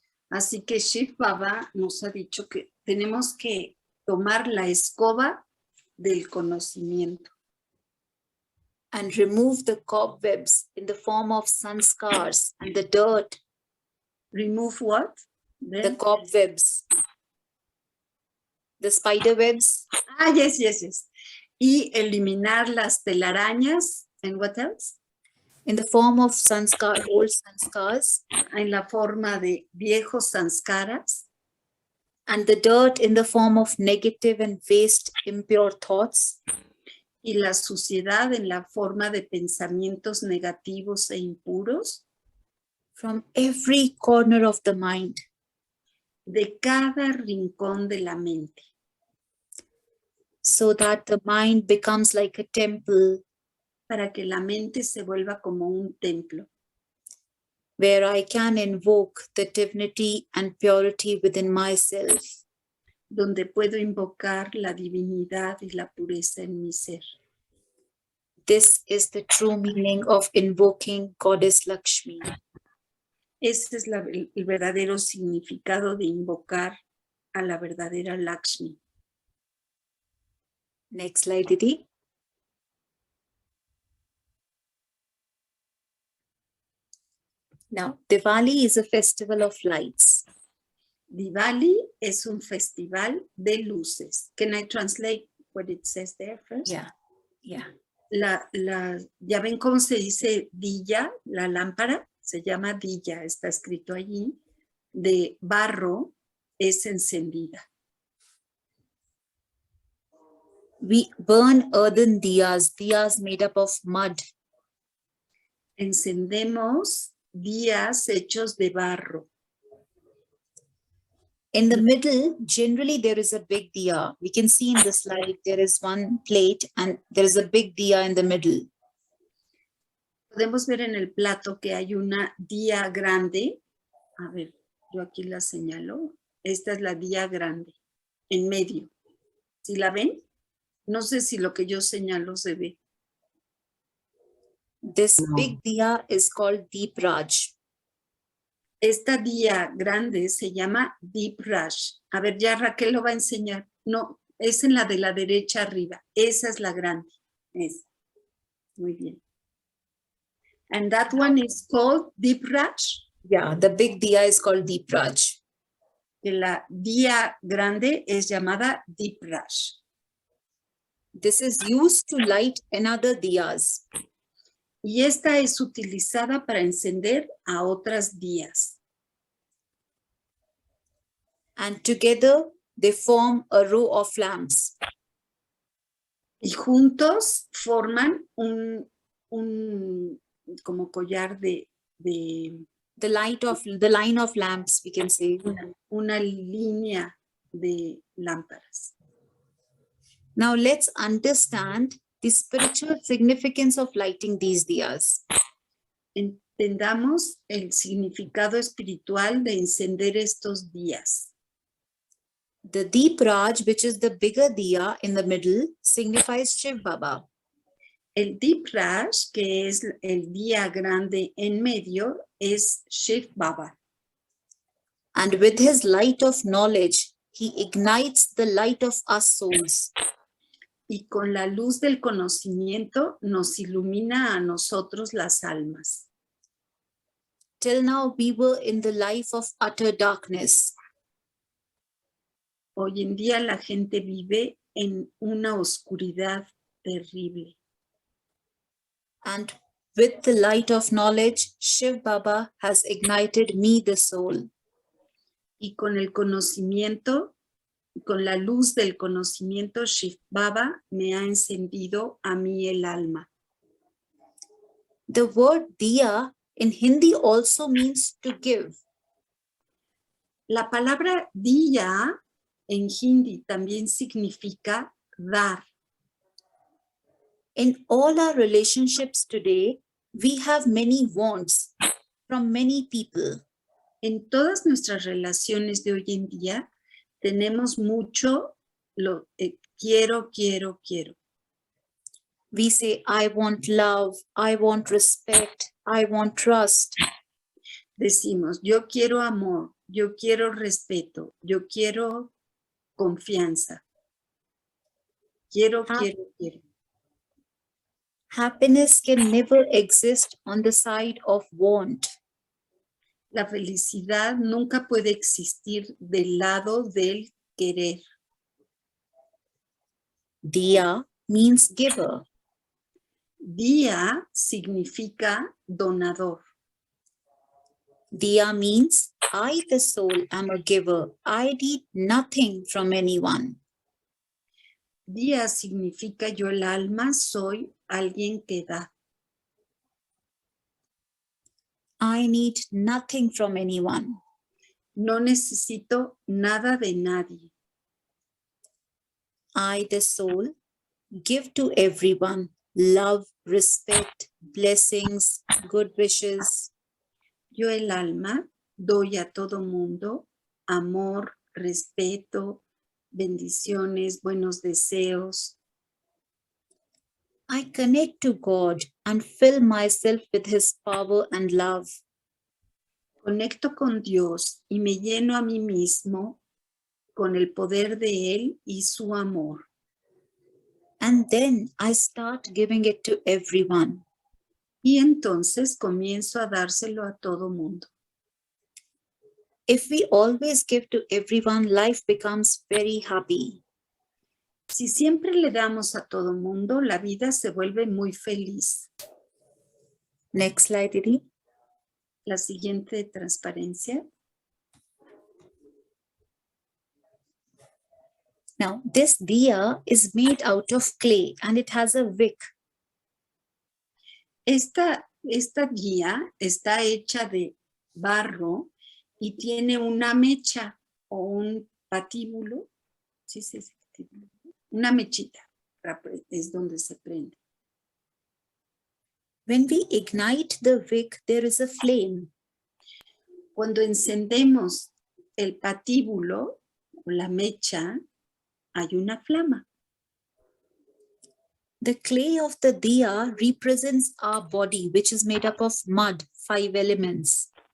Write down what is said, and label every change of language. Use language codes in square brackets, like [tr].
[es] Así que Shiv Baba nos ha dicho que tenemos que tomar la escoba del conocimiento. [en] And remove the cobwebs in the form of sanskars and the dirt. Remove what? The cobwebs. The spider webs. Ah, yes. [es] Y eliminar las telarañas. [en] And what else? In the form of sanskar, old sanskars. [es] En la forma de viejos sanskaras. [en] And the dirt in the form of negative and waste, impure thoughts. [es] Y la suciedad en la forma de pensamientos negativos e impuros. [en] From every corner of the mind. [es] De cada rincón de la mente. [en] So that the mind becomes like a temple. [es] Para que la mente se vuelva como un templo. [en] Where I can invoke the divinity and purity within myself. [es] Donde puedo invocar la divinidad y la pureza en mi ser. [en] This is the true meaning of invoking Goddess Lakshmi. [es] Ese es el verdadero significado de invocar a la verdadera Lakshmi. [en] Next slide, Didi. Now, Diwali is a festival of lights. [es] Diwali es un festival de luces. [en] Can I translate what it says there first? Yeah. [es] Ya ven cómo se dice diya, la lámpara, se llama diya, está escrito allí, de barro, es encendida. [en] We burn earthen diyas made up of mud. [es] Encendemos días hechos de barro. [en] In the middle, generally there is a big diya. We can see in the slide, there is one plate and there is a big diya in the middle. [es] Podemos ver en el plato que hay una diya grande. A ver, yo aquí la señalo. Esta es la diya grande, en medio. ¿Sí la ven? No sé si lo que yo señalo se ve. [en] This big diya is called Deep Raj. [es] Esta diya grande se llama Deep Raj. A ver, ya Raquel lo va a enseñar. No, es en la de la derecha arriba. Esa es la grande. Esa. Muy bien. [en] And that one is called Deep Raj? Yeah, the big diya is called Deep Raj. [es] que la día grande es llamada Deep Raj. [en] This is used to light another diyas. [es] Y esta es utilizada para encender a otras días. [en] And together they form a row of lamps. [es] Y juntos forman un como collar de [en] The line of lamps, we can say. [es] una línea de lámparas. [en] Now let's understand the spiritual significance of lighting these diyas. [es] Entendamos el significado espiritual de encender estos días. [en] The Deep Raj, which is the bigger diya in the middle, signifies Shiv Baba. [es] El Deep Raj, que es el día grande en medio, es Shiv Baba. [en] And with his light of knowledge, he ignites the light of us souls. [es] Y con la luz del conocimiento nos ilumina a nosotros las almas. [en] Till now, we were in the life of utter darkness. [es] Hoy en día la gente vive en una oscuridad terrible. [en] And with the light of knowledge, Shiv Baba has ignited me, the soul. [es] Y con el conocimiento, con la luz del conocimiento, Shiv Baba me ha encendido a mí el alma. [en] The word diya in Hindi also means to give. [es] La palabra diya en hindi también significa dar. [en] In all our relationships today, we have many wants from many people. [es] En todas nuestras relaciones de hoy en día tenemos mucho quiero. [en] We say, I want love, I want respect, I want trust. [es] Decimos, yo quiero amor, yo quiero respeto, yo quiero confianza. Quiero. [en] Happiness can never exist on the side of want. [es] La felicidad nunca puede existir del lado del querer. [en] Diya means giver. [es] Diya significa donador. [en] Diya means I, the soul, am a giver. I need nothing from anyone. [es] Diya significa yo el alma soy alguien que da. [en] I need nothing from anyone. [es] No necesito nada de nadie. [en] I, the soul, give to everyone love, respect, blessings, good wishes. [es] Yo el alma doy a todo mundo amor, respeto, bendiciones, buenos deseos. [en] I connect to God and fill myself with His power and love. [es] Conecto con Dios y me lleno a mí mismo con el poder de Él y su amor. [en] And then I start giving it to everyone. [es] Y entonces comienzo a dárselo a todo mundo. [en] If we always give to everyone, life becomes very happy. [es] Si siempre le damos a todo mundo, la vida se vuelve muy feliz. [en] Next slide, Didi. [es] La siguiente transparencia. [en] Now, this diya is made out of clay and it has a wick. [es] Esta guía está hecha de barro y tiene una mecha o un patíbulo. Sí, patíbulo. Una mechita es donde se prende. [en] When we ignite the wick, there is a flame. [es] Cuando encendemos el patíbulo o la mecha, hay una flama. [en] The clay of the diya represents our body, which is made up of mud, 5 elements.